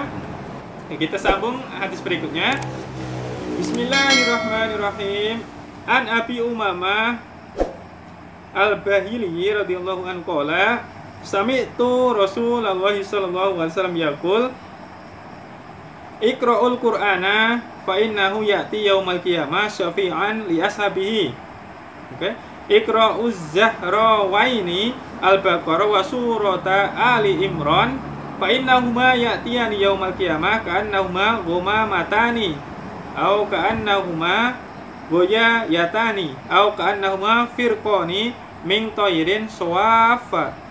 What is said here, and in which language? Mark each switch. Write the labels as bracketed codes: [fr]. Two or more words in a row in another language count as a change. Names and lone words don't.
[id] Kita sambung hadis berikutnya. [ar] Bismillahirrahmanirrahim. عن أبي أمامة الباهلي رضي الله عنه قال سمعت رسول الله صلى الله عليه وسلم يقول اقرءوا القرآن فإنه يأتي يوم القيامة شفيعا لأصحابه. [id] Oke. [ar] اقرءوا الزهراوين البقرة وسورة آل عمران فإنهما يأتيان يوم القيامة كأنهما غمامتان أو كأنهما غيايتان أو كأنهما فرقان من طير صواف.